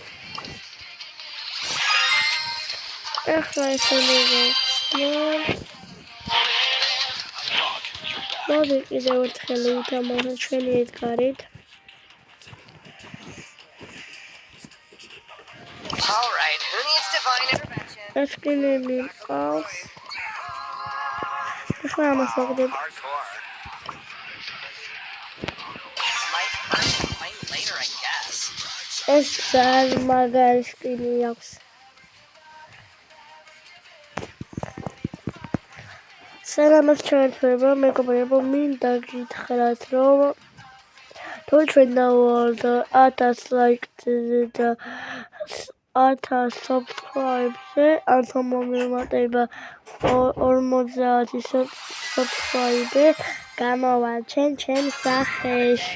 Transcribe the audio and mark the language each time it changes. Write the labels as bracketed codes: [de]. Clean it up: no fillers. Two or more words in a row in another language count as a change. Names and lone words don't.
[ka] ახლა ესენი მოდი კიდევ ერთხელ ვითამაშოთ ჩვენი ედგარით. [en] All right, who needs divine intervention? [ka] ეს კიდევ ყავს. ახლა ამას ვაგდებ. [en] Later, I guess. [ka] ეს ძალიან მაგარი სკინი აქვს. სალამət ჩვენთვება, მეგობრებო, მინდა გითხრათ, რომ თუ ჩვენ დავვალთ 1000 ლაიქზე და 1000 subscribe-ზე, ანუ მომემატება 50 subscribe-ზე, გამოვაჩენ ჩემ სახეში.